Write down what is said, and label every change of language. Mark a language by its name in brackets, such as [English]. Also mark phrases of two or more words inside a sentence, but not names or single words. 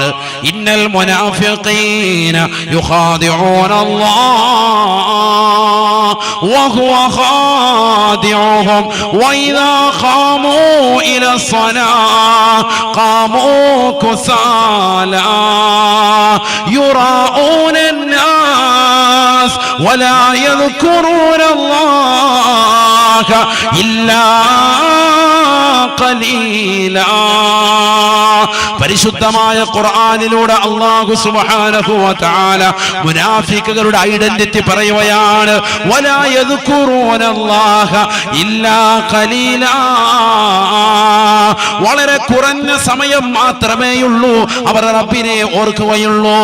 [Arabic] إن المنافقين يخادعون الله وهو خادعهم وإذا قاموا إلى الصلاة قاموا كسالى يراءون الناس ولا يذكرون الله إلا قليلا. [Malayalam] പരിശുദ്ധമായ ഖുർആനിലൂടെ [Arabic] الله سبحانه وتعالى [Malayalam] മുനാഫിക്കുകളുടെ ഐഡന്റിറ്റി പറയുകയാണ്. [Arabic] ولا يذكرون الله إلا قليلا. [Malayalam] വളരെ കുറഞ്ഞ സമയം മാത്രമേയുള്ളൂ അവർ റബ്ബിനെ ഓർക്കുകയുള്ളൂ.